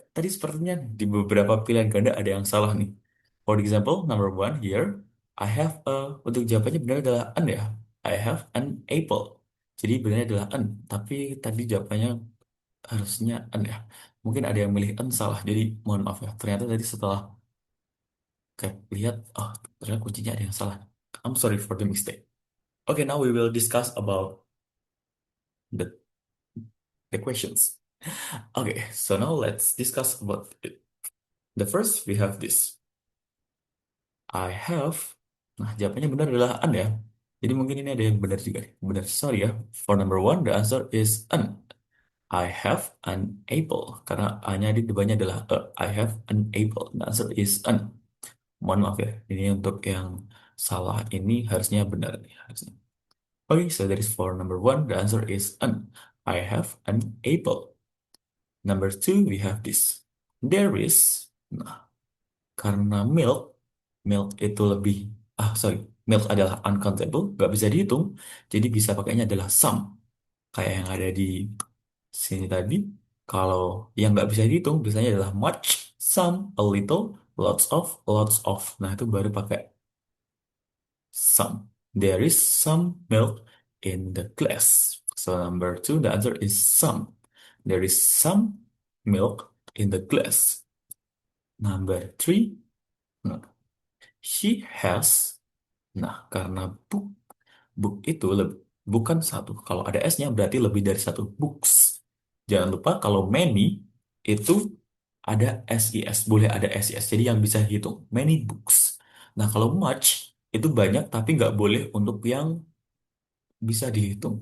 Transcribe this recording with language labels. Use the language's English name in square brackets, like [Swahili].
[Indonesian] Tadi sepertinya di beberapa pilihan ganda ada yang salah nih. [English] For example, number one here, I have a, [Indonesian] untuk jawabannya benar adalah an ya. [English] I have an apple. [Indonesian] Jadi benar adalah an. Tapi tadi jawabannya harusnya an ya. Mungkin ada yang milih an salah. Jadi mohon maaf ya. Ternyata tadi setelah kayak lihat, oh ternyata kuncinya ada yang salah. [English] I'm sorry for the mistake. Okay, now we will discuss about the the questions. Okay, so now let's discuss about it. The first we have this. I have. [Indonesian] Nah, jawabannya benar adalah an ya. Jadi mungkin ini ada yang benar juga nih. Benar, sorry ya. [English] For number one, the answer is an. I have an apple. [Indonesian] Karena A-nya di depannya adalah a. [English] I have an apple. The answer is an. [Indonesian] Mohon maaf ya. Ini untuk yang salah ini harusnya benar nih. Harusnya. [English] Okay, so that is for number one. The answer is an. I have an apple. Number two, we have this. There is. [Indonesian] Nah, karena milk itu lebih, sorry, milk adalah uncountable, nggak bisa dihitung, jadi bisa pakainya adalah some, kayak yang ada di sini tadi. Kalau yang nggak bisa dihitung, biasanya adalah much, some, a little, lots of. Nah, itu baru pakai some. [English] There is some milk in the glass. So number two, the answer is some. There is some milk in the glass. Number three, no. She has. [Indonesian] Nah, karena book itu bukan satu. Kalau ada S-nya berarti lebih dari satu books. Jangan lupa kalau many itu ada SIS, boleh ada SIS. Jadi yang bisa hitung many books. Nah, kalau much itu banyak tapi nggak boleh untuk yang bisa dihitung.